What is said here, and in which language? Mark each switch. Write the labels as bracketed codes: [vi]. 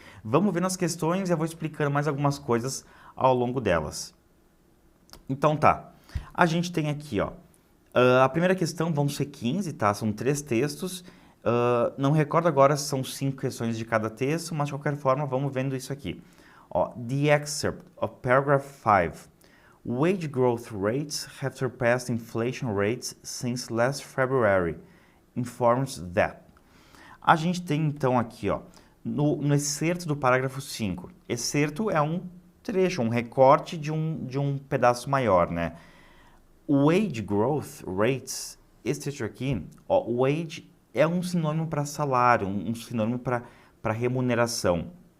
[pt] Vamos ver nas questões e eu vou explicando mais algumas coisas ao longo delas. Então tá, a gente tem aqui, ó, a primeira questão vão ser 15, tá? São 3 textos. Não recordo agora se são 5 questões de cada texto, mas de qualquer forma vamos vendo isso aqui. [en] Ó, the excerpt of paragraph 5. Wage growth rates have surpassed inflation rates since last February, informs that. [pt] A gente tem então aqui, ó, no excerto do parágrafo 5. Excerto é um trecho, um recorte de um pedaço maior, né? [en] Wage growth rates, [pt] esse trecho aqui, ó, wage é um sinônimo para salário, um sinônimo para remuneração.